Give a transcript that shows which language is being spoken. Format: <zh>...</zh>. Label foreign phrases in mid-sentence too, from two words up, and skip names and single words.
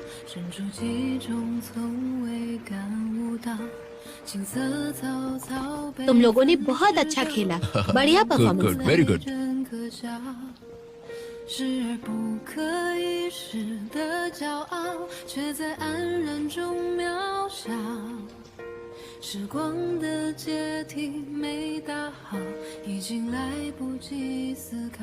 <hi>तुम लोगों ने बहुत अच्छा खेला, बढ़िया गुड परफॉर्मेंस।</hi> <en>good very good</en> <zh>视而不可一世的骄傲，却在安然中渺小。时光的阶梯没打好，已经来不及思考。</zh>